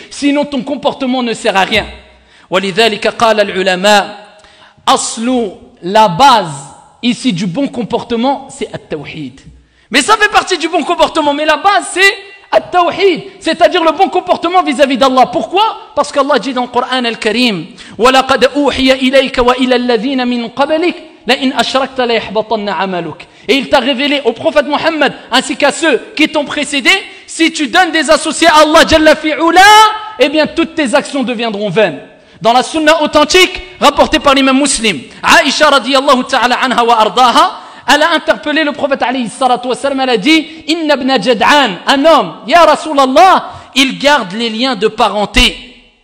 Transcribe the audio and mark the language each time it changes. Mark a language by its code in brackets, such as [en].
[fr] Sinon ton comportement ne sert à rien. [ar] وَلِذَلِكَ قَالَ الْعُلَمَاء أَصْلُ, [fr] la base ici du bon comportement, c'est at-tawhid. Mais ça fait partie du bon comportement, mais la base c'est at-tawhid, c'est-à-dire le bon comportement vis-à-vis d'Allah. Pourquoi? Parce qu'Allah dit dans le Coran al-Karim [ar] وَلَقَدْ أُوحِيَ إِلَيْكَ وَإِلَى الَّذِينَ مِنْ قَبْلِكَ لَإِنْ أَشْرَكْتَ لَيَحْبَطَنَّ عَمَلُكَ. [fr] Et il t'a révélé au prophète Mohammed ainsi qu'à ceux qui t'ont précédé, si tu donnes des associés à Allah Jalla fi'ula, eh bien toutes tes actions deviendront vaines. Dans la sunna authentique rapportée par l'imam Muslim, Aïcha radiyallahu ta'ala anha wa ardaha, elle a interpellé le prophète alayhi salatu wassalam, elle a dit Inna ibn Jad'an, un homme, ya Rasulallah, il garde les liens de parenté.